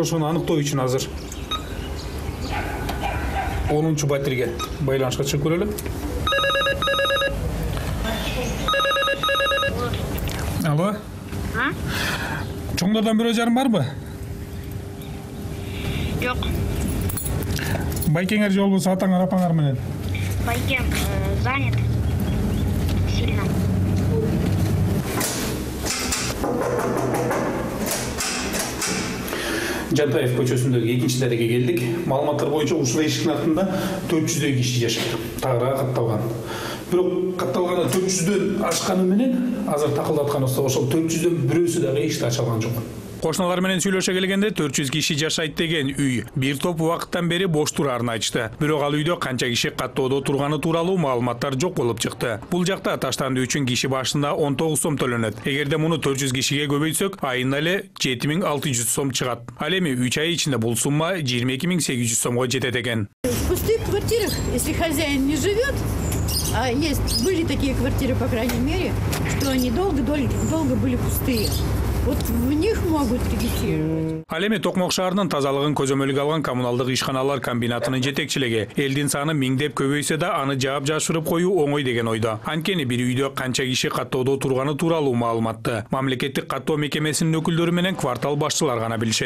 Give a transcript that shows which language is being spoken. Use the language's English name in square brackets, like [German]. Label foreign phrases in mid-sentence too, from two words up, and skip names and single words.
[Kyrgyz] Ошону аныктоо үчүн азыр 10-батирге байланышка чыгып көрөлү. Алло. Чоңдордон бирөө жарым барбы? Жок. Байкеңер жол болсо атаңар апаңар менен. Байкем [Russian] занят сильно. [Kyrgyz] Жантаев көчөсүндөгү 2-дарекке келдик. Маалыматтар боюнча ушул эшиктин артында 400 киши жашайт. Тагыраак катталган. Бирок катталганы 400дөн ашканы менен азыр такылдаткан болсо ошол 400дөн бирөөсү дагы эшикти ача алган жок. Кошуналар менен сүйлөшө келгенде 400 киши жашайт деген үй бир топ убакыттан бери бош турарын айтышты. Бирок ал үйдө канча киши каттоодо турганы тууралуу маалыматтар жок болуп чыкты. Бул жакта таштандуу үчүн киши башында 19 сом төлөнөт. Эгерде муну 400 кишиге көбөйтсөк, айына эле 7600 сом чыгат. Ал эми 3 ай ичинде бул сумма 22800 сомго жетет экен. [Russian] В пустых квартирах, если хозяин не живет, а были такие квартиры, по крайней мере, что они долго были пустые. Вот в них могут регистрировать. [Kyrgyz] Ал эми Токмок шаарынын тазалыгын көзөмөлгө алган коммуналдык ишканалар комбинатынын жетекчилиги элдин саны миңдеп көбөйсө да аны жаап жашырып коюу оңой деген ойдо. Анткени бир үйдө канча киши каттоодо турганы тууралуу маалыматты мамлекеттик каттоо мекемесинин өкүлдөрү менен квартал башчылары гана билишет.